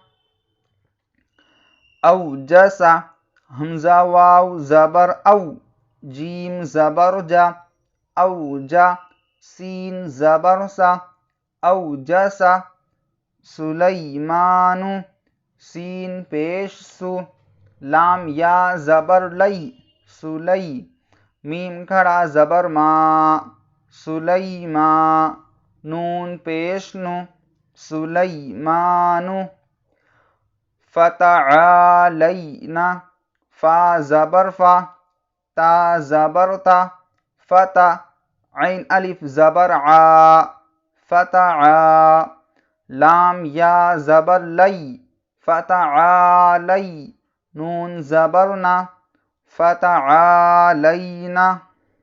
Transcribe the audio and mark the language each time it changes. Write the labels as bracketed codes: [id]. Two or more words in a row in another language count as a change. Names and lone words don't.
[ur] اوجسا حمزہ واو زبر او، جیم زبر جا، اوجا، سین زبر سا، اوجسا، سلیمان سین پیش سو، لام یا زبر لی، سلی، میم کھڑا زبر ما، سلیما، نون پیش نو، سلیمان، فتعالینا فا زبر فا، تا زبر تا، فتا، عین الف زبر عا، فتعا، لام یا زبر لی، فتعالی، نون زبر نا، فتعالینا،